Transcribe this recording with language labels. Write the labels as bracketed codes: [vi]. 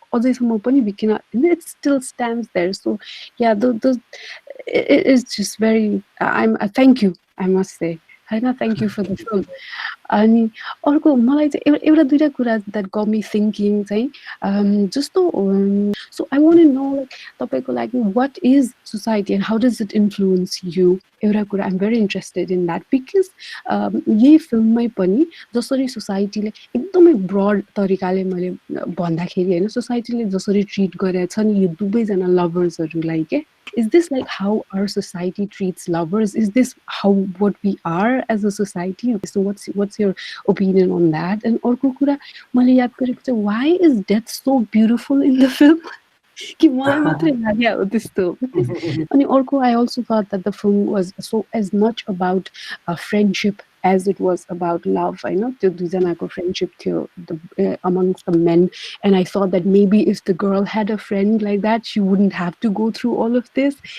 [en] It still stands there. So yeah, it is just very thank you, I must say. Thank you for the film. [ne] अनि अर्को मलाई चाहिँ एउटा दुईटा कुरा [en] that got me thinking [ne] चाहिँ जस्तो [en] so I want to know, like, [ne] तपाईको लागि [en] what is society and how does it influence you? [ne] एउटा कुरा [en] I'm very interested in that, because [ne] यही फिल्ममै पनि जसरी सोसाइटीले एकदमै ब्रड तरिकाले मैले भन्दाखेरि हैन, सोसाइटीले जसरी ट्रिट गरेछ नि यो दुवैजना लभर्सहरुलाई के, [en] is this like how our society treats lovers? Is this how what we are as a society? So what's your opinion on that? And [ne] अर्को कुरा मैले याद गरेको चाहिँ, [en] why is death so beautiful in the film? [ne] कि मलाई मात्रै लाग्यो हो त्यस्तो. अनि अर्को, [en] I also thought that the film was so as much about friendship as it was about love. I know [ne] त्यो दुईजनाको [en] friendship थियो amongst the men, and I thought that maybe if the girl had a friend like that, she wouldn't have to go through all of this.